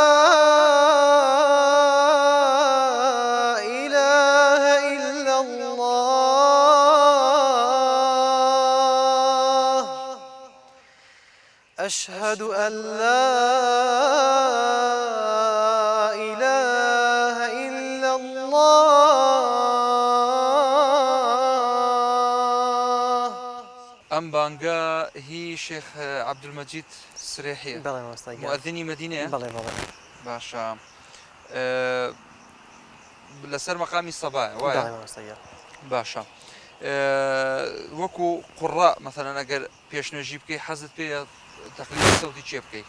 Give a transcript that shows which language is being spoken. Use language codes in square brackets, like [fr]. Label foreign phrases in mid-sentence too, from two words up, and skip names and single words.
[ar] إله إلا الله أشهد أن لا إله إلا الله. [ckb] ئەم بانگە هی شێخ عەبدولمەجید سرێحیە مؤەذینی مەدینەیە؟ بەڵێ بەڵێ. باشە لەسەر مەقامی سەبایە وایە؟ باشە وەکو قوڕا مەثەلەن ئەگەر پێشنوێژی بکەی حەزت پێ تەقلیدی سەوتی چێ بکەی؟